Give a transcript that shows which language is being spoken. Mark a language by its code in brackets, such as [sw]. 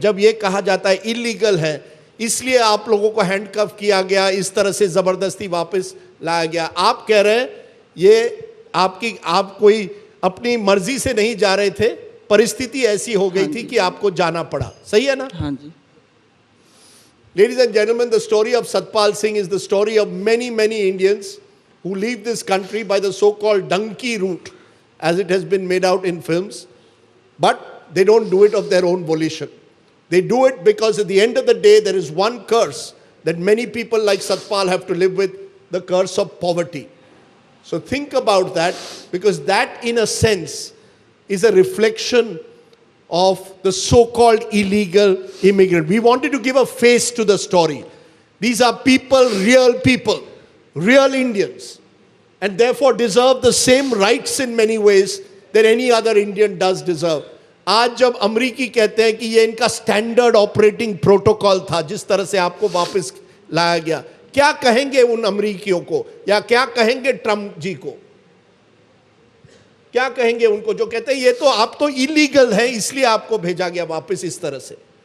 [hi] जब ये कहा जाता है इलीगल है, इसलिए आप लोगों को हैंडकफ किया गया, इस तरह से जबरदस्ती वापस लाया गया। आप कह रहे हैं ये आप कोई अपनी मर्जी से नहीं जा रहे थे, परिस्थिति ऐसी हो गई थी कि आपको जाना पड़ा, सही है ना? हाँ जी। [en] Ladies and gentlemen, the story of Satpal Singh is the story of many Indians who leave this country by the so-called donkey route, as it has been made out in films, but they don't do it of their own volition. They do it because at the end of the day, there is one curse that many people like Satpal have to live with, the curse of poverty. So think about that, because that in a sense is a reflection of the so-called illegal immigrant. We wanted to give a face to the story. These are people, real Indians, and therefore deserve the same rights in many ways that any other Indian does deserve. [hi] आज जब अमरीकी कहते हैं कि ये इनका standard operating protocol था, जिस तरह से आपको वापस लाया गया, क्या कहेंगे उन अमरीकियों को, या क्या कहेंगे ट्रम्प जी को? क्या कहेंगे उनको जो कहते हैं ये तो आप तो इलीगल है इसलिए आपको भेजा गया वापस इस तरह से,